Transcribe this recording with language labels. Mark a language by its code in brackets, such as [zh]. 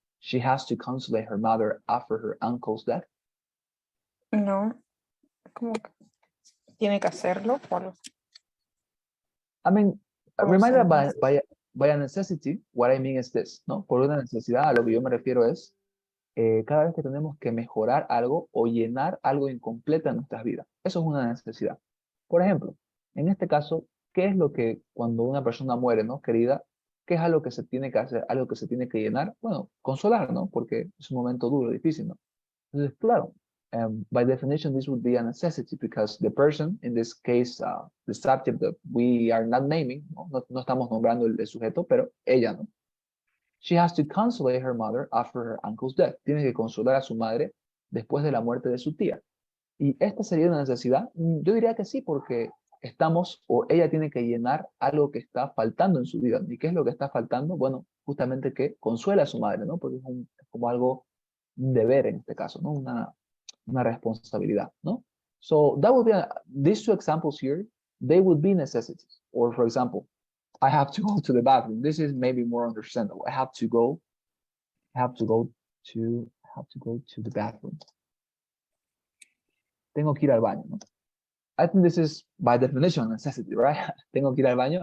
[en] She has to consolate her mother after her uncle's death. [es] no, como que tiene que hacerlo. [en] I mean, [es] Como [en] reminded se- by a necessity, what I mean is this, ¿no? [es] Por una necesidad, a lo que yo me refiero es cada vez que tenemos que mejorar algo o llenar algo incompleto en nuestras vidas. Eso es una necesidad. Por ejemplo, en este caso, ¿qué es lo que cuando una persona muere, ¿no? Querida, ¿qué es algo que se tiene que hacer, algo que se tiene que llenar? Bueno, consolar, ¿no? Porque es un momento duro, difícil, ¿no? Entonces, claro, [en] by definition, this would be a necessity because the person, in this case, the subject that we are not naming, [es] no estamos nombrando el sujeto, pero ella, ¿no? [en] She has to consolate her mother after her uncle's death. [es] Tiene que consolar a su madre después de la muerte de su tía. ¿Y esta sería una necesidad? Yo diría que sí, porque estamos, o ella tiene que llenar algo que está faltando en su vida. ¿Y qué es lo que está faltando? Bueno, justamente que consuela a su madre, ¿no? Porque es como algo, un deber en este caso, ¿no? Una responsabilidad, ¿no? [en] So that would be, these two examples here, they would be necessities. Or for example, I have to go to the bathroom. This is maybe more understandable. I have to go to the bathroom. [es] Tengo que ir al baño, ¿no? [en] I think this is by definition a necessity, right? [es] Tengo que ir al baño.